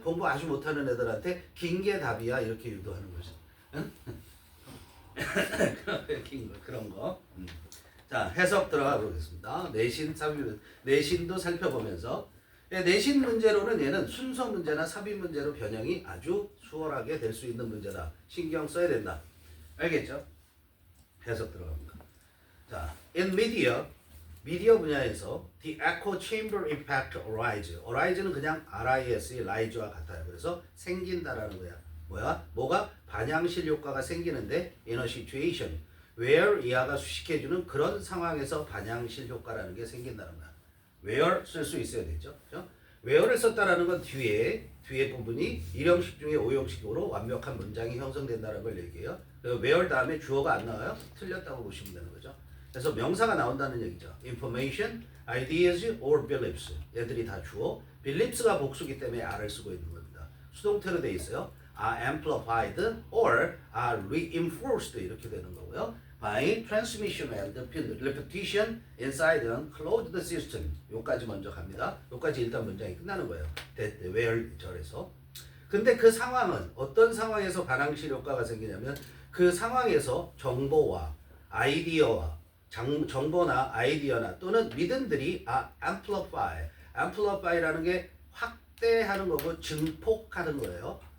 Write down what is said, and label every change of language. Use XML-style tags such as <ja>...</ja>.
<ko>공부 아주 못하는 애들한테 긴 게 답이야. 이렇게 유도하는 거죠. 응? 긴 거, 그런 거. 자, 해석 들어가 보겠습니다. 내신도 살펴보면서 내신 문제로는 얘는 순서 문제나 삽입 문제로 변형이 아주 수월하게 될 수 있는 문제다. 신경 써야 된다. 알겠죠? 해석 들어갑니다. 자, in 미디어 분야에서</ko> <en>the echo chamber impact arise</en> <ko>는 그냥 RISE, rise와 같아요. 그래서 생긴다라는 거야. 뭐가? 반향실 효과가 생기는데</ko> <en>in a situation where</en> <ko>이하가 수식해주는 그런 상황에서 반향실 효과라는 게 생긴다는 거야. where 쓸 수 있어야 되죠. 그렇죠? where를 썼다라는 건 뒤에 부분이 1형식 중에 5형식으로 완벽한 문장이 형성된다는 걸 얘기해요. where 다음에 주어가 안 나와요? 틀렸다고 보시면 되는 거죠. 그래서 명사가 나온다는 얘기죠.</ko> <en>information, ideas, or beliefs.</en> <ko>얘들이 다 주어. beliefs가 복수기 때문에 R을 쓰고 있는 겁니다. 수동태로 돼 있어요.</ko> <en>are amplified or are reinforced</en> <ko>이렇게 되는 거고요.</ko> <en>by transmission and repetition inside an closed system.</en> <ko>요까지 먼저 갑니다. 요까지 일단 문장이 끝나는 거예요. where 절에서. 근데 그 상황은 어떤 상황에서 반항실 효과가 생기냐면 그 상황에서 정보와 아이디어와 정보나 아이디어나 또는 믿음들이 amplify라는 게 확대하는 거고 증폭하는 거예요.</ko>